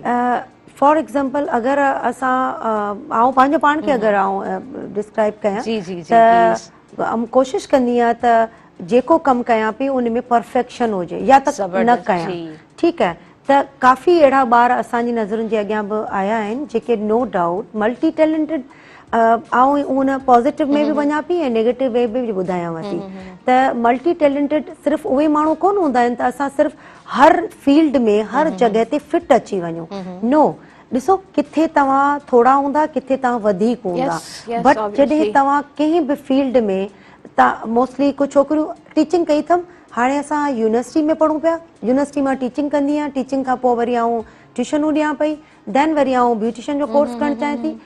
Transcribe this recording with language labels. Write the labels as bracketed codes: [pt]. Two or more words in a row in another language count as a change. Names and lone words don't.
[en] for example [sd] अगरि असां आउं पंहिंजो पाण खे अगरि आउं डिस्क्राइब कयां त कोशिशि कंदी आहियां त जेको कमु कयां पई उन में परफेक्शन हुजे या त न कयां, ठीकु आहे। त काफ़ी अहिड़ा ॿार असांजी नज़रुनि जे अॻियां बि आया आहिनि जेके [en] no doubt multi talented, [sd] ऐं उन पॉज़िटिव में बि वञा पई ऐं [en] negative way [sd] बि ॿुधायांव थी त [en] multi talented [sd] सिर्फ़ु उहे माण्हू कोन हूंदा आहिनि त असां सिर्फ़ु हर फील्ड में हर जॻह ते फिट अची वञूं। नो, ॾिसो किथे तव्हां थोरा हूंदा, किथे तव्हां वधीक हूंदा, बट जॾहिं तव्हां कंहिं बि फील्ड में तव्हां मोस्टली कुझु छोकिरियूं टीचिंग कई अथमि, हाणे असां यूनिवर्सिटी में पढ़ूं पिया, यूनिवर्सिटी मां टीचिंग कंदी आहियां, टीचिंग खां पोइ वरी आउं ट्यूशनूं ॾियां पई, देन वरी आउं ब्यूटिशियन जो कोर्स करणु चाहियां थी।